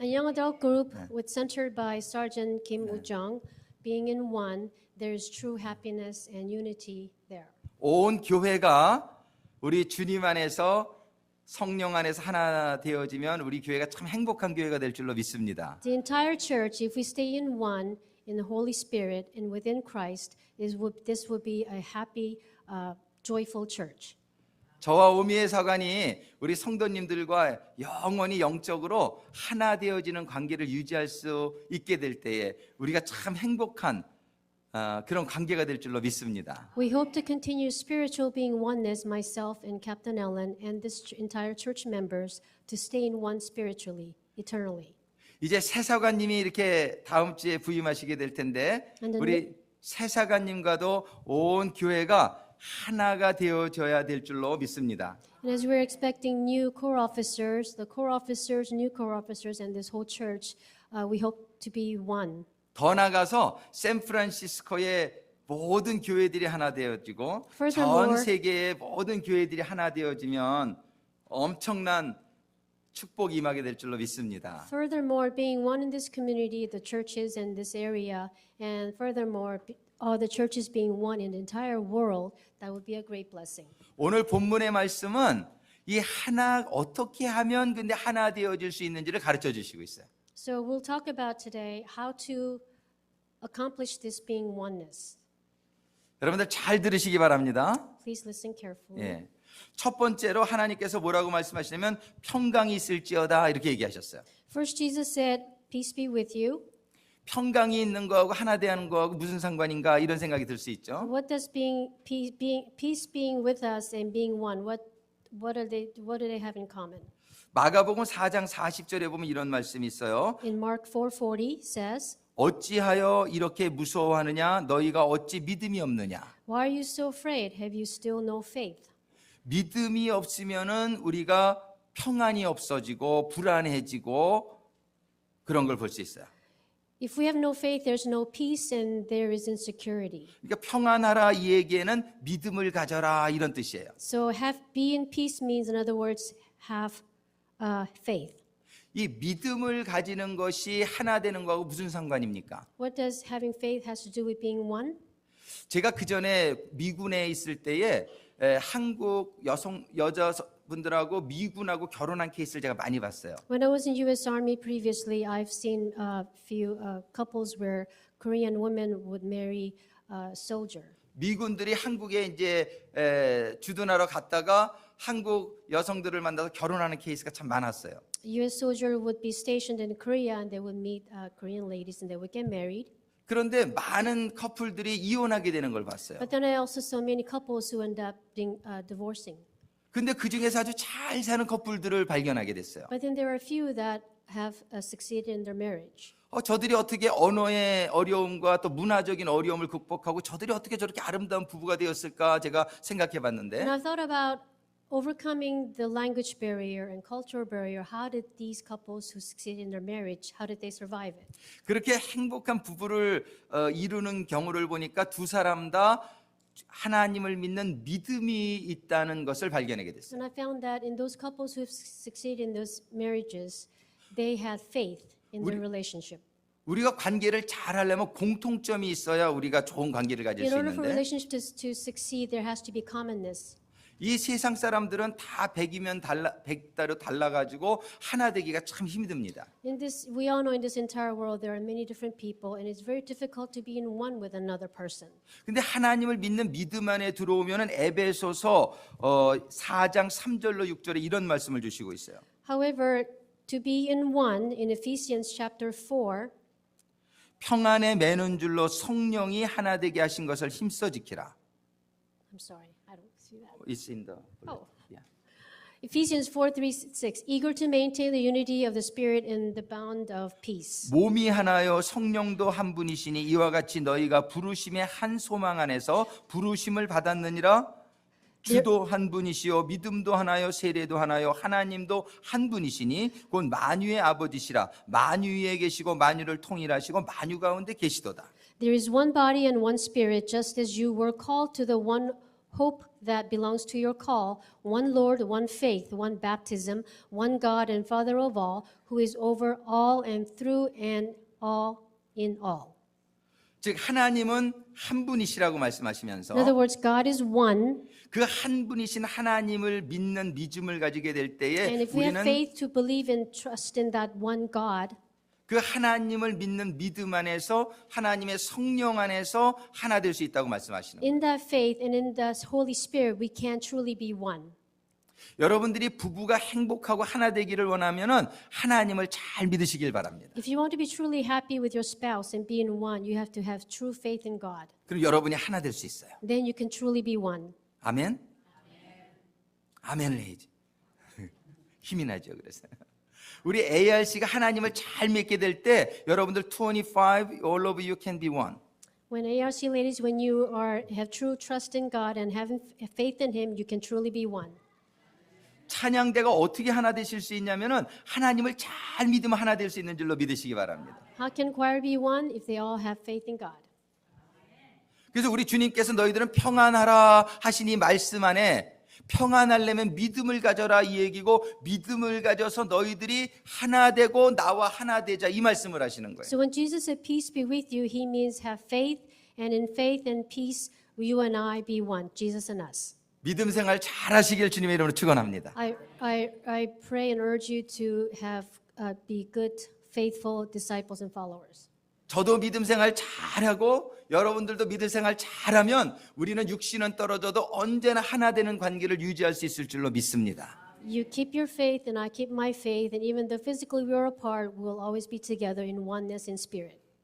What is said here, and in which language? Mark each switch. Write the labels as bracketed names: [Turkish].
[English] A young adult group with centered by Sergeant Kim Woo-jung, being in one, there is true happiness and unity there. [Korean] 온 교회가 우리 주님 안에서 성령 안에서 하나 되어지면 우리 교회가 참 행복한 교회가 될 줄로 믿습니다. [English] The entire church, if we stay in one, in the Holy Spirit and within Christ, this would be a happy, joyful church. [Korean] 저와 오미의 사관이 우리 성도님들과 영원히 영적으로 하나 되어지는 관계를 유지할 수 있게 될 때에 우리가 참 행복한 그런 관계가 될 줄로 믿습니다. [English] We hope to continue spiritual being oneness, myself and Captain Ellen and this entire church members, to stay in one spiritually, eternally. [Korean] 이제 새 사관님이 이렇게 다음 주에 부임하시게 될 텐데 우리 새 사관님과도 온 교회가 하나가 되어져야 될 줄로 믿습니다. [English] And as we're expecting new core officers, the core officers, new core officers, and this whole church, we hope to be one. [Korean] 더 나가서 샌프란시스코의 모든 교회들이 하나 되어지고 [English] Furthermore, [Korean] 전 세계의 모든 교회들이 하나 되어지면 엄청난 축복이 임하게 될 줄로 믿습니다. [English] Furthermore, being one in this community, the churches in this area, and furthermore, all the churches being one in the entire world, that would be a great blessing. [Korean] 오늘 본문의 말씀은 이 하나 어떻게 하면 근데 하나 되어질 수 있는지를 가르쳐 주시고 있어요. [English] So we'll talk about today how to accomplish this being oneness. [Korean] 여러분들 잘 들으시기 바랍니다. [English] Please listen carefully. [Korean] 예. 첫 번째로 하나님께서 뭐라고 말씀하시냐면 평강이 있을지어다 이렇게 얘기하셨어요. [English] First, Jesus said, "Peace be with you." [Korean] 평강이 있는 거하고 하나 되는 거하고 무슨 상관인가 이런 생각이 들 수 있죠. [English] What does peace being with us and being one? What do they have in common? [Korean] 마가복음 4장 40절에 보면 이런 말씀이 있어요. [English] In Mark 4:40 says, [Korean] 어찌하여 이렇게 무서워하느냐 너희가 어찌 믿음이 없느냐. [English] "Why are you so afraid? Have you still no faith?" [Korean] 믿음이 없으면은 우리가 평안이 없어지고 불안해지고 그런 걸 볼 수 있어요. [English] If we have no faith, there's no peace and there is insecurity. [Korean] 그러니까 평안하라 이 얘기에는 믿음을 가져라 이런 뜻이에요. [English] So be in peace means, in other words, have faith. [Korean] 이 믿음을 가지는 것이 하나 되는 거하고 무슨 상관입니까? [English] What does having faith has to do with being one? [Korean] 제가 그 전에 미군에 있을 때에 한국 여자분들하고 미군하고 결혼한 케이스를 제가 많이 봤어요. [English] When I was in U.S. Army previously, I've seen a few couples where Korean women would marry a soldier. [Korean] 미군들이 한국에 이제 주둔하러 갔다가 한국 여성들을 만나서 결혼하는 케이스가 참 많았어요. [English] A U.S. soldier would be stationed in Korea and they would meet Korean ladies and they would get married. [Korean] 그런데 많은 커플들이 이혼하게 되는 걸 봤어요. [English] But then I also saw many couples who end up divorcing. [Korean] 근데 그 중에서 아주 잘 사는 커플들을 발견하게 됐어요. [English] But then there are a few that have succeeded in their marriage. [Korean] 저들이 어떻게 언어의 어려움과 또 문화적인 어려움을 극복하고 저들이 어떻게 저렇게 아름다운 부부가 되었을까 제가 생각해 봤는데 [English] And I've thought about overcoming the language barrier and cultural barrier. How did these couples who succeeded in their marriage, how did they survive it? [Korean] 그렇게 행복한 부부를 이루는 경우를 보니까 두 사람 다 하나님을 믿는 믿음이 있다는 것을 발견하게 됐어요. [English] And I found that in those couples who have succeeded in those marriages, they had faith in their relationship. [Korean] 우리가 관계를 잘 하려면 공통점이 있어야 우리가 좋은 관계를 가질 [English] In [Korean] 수 [English] order for [Korean] 있는데 [English] relationship to succeed, there has to be commonness. [Korean] 이 세상 사람들은 다 100이면 100대로 달라가지고 하나 되기가 참 힘듭니다. [English] In this, we all know in this entire world there are many different people, and it's very difficult to be in one with another person. [Korean] 근데 하나님을 믿는 믿음 안에 들어오면은 에베소서 4장 3절로 6절에 이런 말씀을 주시고 있어요. [English] However, to be in one in Ephesians chapter 4, [Korean] 평안에 매는 줄로 성령이 하나 되게 하신 것을 힘써 지키라. [English] I'm sorry, I don't see that. It's in the Oh. yeah. Ephesians 4:3-6, eager to maintain the unity of the Spirit in the bond of peace. [Korean] 몸이 하나요 성령도 한 분이시니 이와 같이 너희가 부르심의 한 소망 안에서 부르심을 받았느니라. 주도 한 분이시요 믿음도 하나요 세례도 하나요 하나님도 한 분이시니 곧 만유의 아버지시라. 만유 위에 계시고 만유를 통일하시고 만유 가운데 계시도다. [English] There is one body and one Spirit, just as you were called to the one hope that belongs to your call, one Lord, one faith, one baptism, one God and Father of all, who is over all and through and all in all. [Korean] 즉 하나님은 한 분이시라고 말씀하시면서 [English] In other words, God is one, [Korean] 그 한 분이신 하나님을 믿는 믿음을 가지게 될 때에 [English] and if we have [Korean] 우리는 [English] faith to believe and trust in that one God, [Korean] 그 하나님을 믿는 믿음 안에서 하나님의 성령 안에서 하나 될 수 있다고 말씀하시는 거예요. [English] in that faith and in the Holy Spirit, we can truly be one. [Korean] 여러분들이 부부가 행복하고 하나 되기를 원하면은 하나님을 잘 믿으시길 바랍니다. [English] If you want to be truly happy with your spouse and be in one, you have to have true faith in God. [Korean] 그럼 여러분이 하나 될 수 있어요. [English] Then you can truly be one. [Korean] 아멘. 아멘을 해야지. 힘이 나죠. 그래서 우리 ARC가 하나님을 잘 믿게 될 때 여러분들 25 [English] all of you can be one. When ARC ladies, when you have true trust in God and having faith in Him, you can truly be one. [Korean] 찬양대가 어떻게 하나 되실 수 있냐면은 하나님을 잘 믿으면 하나 될 수 있는 줄로 믿으시기 바랍니다. [English] How can choir be one if they all have faith in God? [Korean] 그래서 우리 주님께서 너희들은 평안하라 하신 이 말씀 안에 평안하려면 믿음을 가져라 이 얘기고 믿음을 가져서 너희들이 하나 되고 나와 하나 되자 이 말씀을 하시는 거예요. [English] So when Jesus said, "Peace be with you," He means have faith, and in faith and peace, you and I be one, Jesus and us. [Korean] 믿음 생활 잘 하시길 주님의 이름으로 축원합니다. [English] I pray and urge you to have be good, faithful disciples and followers. [Korean] 저도 믿음 생활 잘하고 여러분들도 믿음 생활 잘하면 우리는 육신은 떨어져도 언제나 하나 되는 관계를 유지할 수 있을 줄로 믿습니다. [English] You keep your faith and I keep my faith, and even though physically we are apart, we'll always be together in oneness in spirit.